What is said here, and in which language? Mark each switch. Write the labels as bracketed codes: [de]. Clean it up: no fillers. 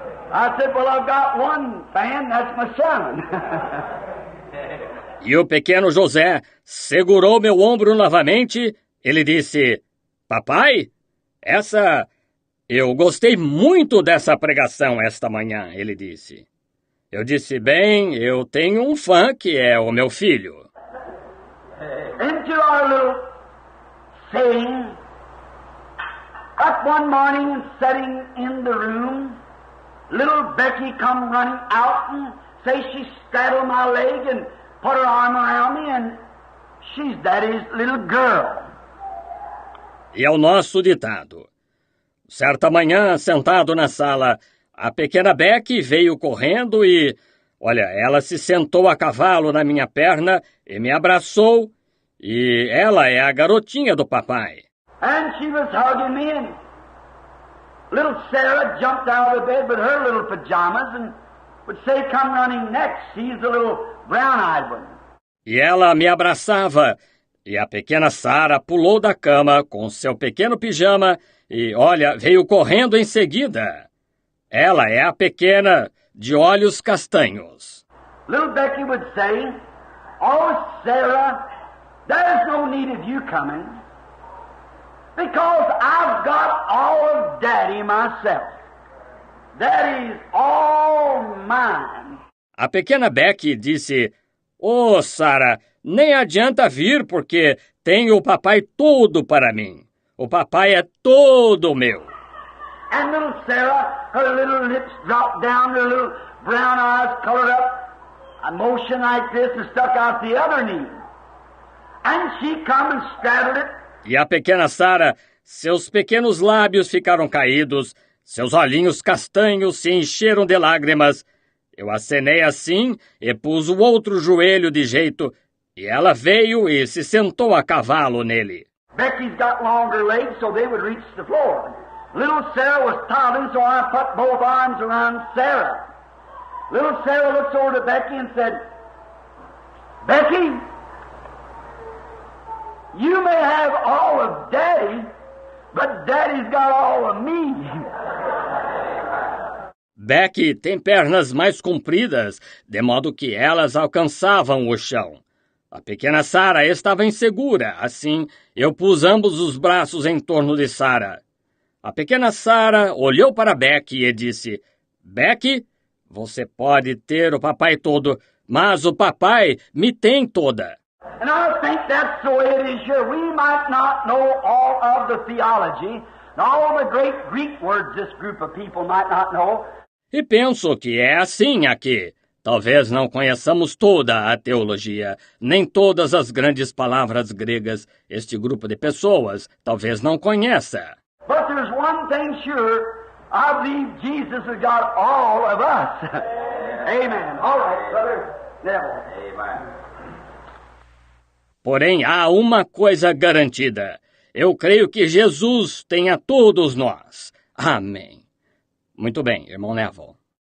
[en] I said, "Well, I've got one fan, that's my son." [pt] E o pequeno José segurou meu ombro novamente. Ele disse, "Papai, eu gostei muito dessa pregação esta manhã", ele disse. Eu disse, "Bem, eu tenho um fã que é o meu filho." [en] Into our little saying, up one morning and sitting in the room, little Becky come running out and say she straddled my leg and put her arm around me, and she's Daddy's little girl. [pt] E é o nosso ditado. Certa manhã, sentado na sala, a pequena Becky veio correndo e, ela se sentou a cavalo na minha perna e me abraçou, e ela é a garotinha do papai. [en] And she was hugging me, and little Sarah jumped out of the bed with her little pajamas and would say, "Come running next." She's the little brown-eyed one. [pt] E ela me abraçava, e a pequena Sarah pulou da cama com seu pequeno pijama e, veio correndo em seguida. Ela é a pequena de olhos castanhos. [en] Little Becky would say, "Oh, Sarah, there's no need of you coming, because I've got all of Daddy myself. Daddy's all mine." [pt] A pequena Becky disse, "Oh, Sarah, nem adianta vir porque tenho o papai todo para mim. O papai é todo meu." [en] And little Sarah, her little lips dropped down, her little brown eyes colored up, a motion like this and stuck out the other knee. And she come and straddled it. [pt] E a pequena Sarah, seus pequenos lábios ficaram caídos, seus olhinhos castanhos se encheram de lágrimas. Eu acenei assim e pus o outro joelho de jeito, e ela veio e se sentou a cavalo nele. [en] Becky's got longer legs so they would reach the floor. Little Sarah was toddling, so I put both arms around Sarah. Little Sarah looks over to Becky and said, "Becky, you may have all of Daddy, but Daddy's got all of me." [pt] Becky tem pernas mais compridas, de modo que elas alcançavam o chão. A pequena Sarah estava insegura, assim eu pus ambos os braços em torno de Sarah. A pequena Sarah olhou para Becky e disse, "Becky, você pode ter o papai todo, mas o papai me tem toda." [en] And I think that's the way it is here. We might not know all of the theology, all the great Greek words this group of people might not know. [pt] E penso que é assim aqui. Talvez não conheçamos toda a teologia, nem todas as grandes palavras gregas. Este grupo de pessoas talvez não conheça. [en] But there's one thing sure, I believe Jesus has got all of us. Amen. All right, brother Neville. Amen. [pt] Porém, há uma coisa garantida. Eu creio que Jesus tem a todos nós. Amém. Muito bem, irmão Neville.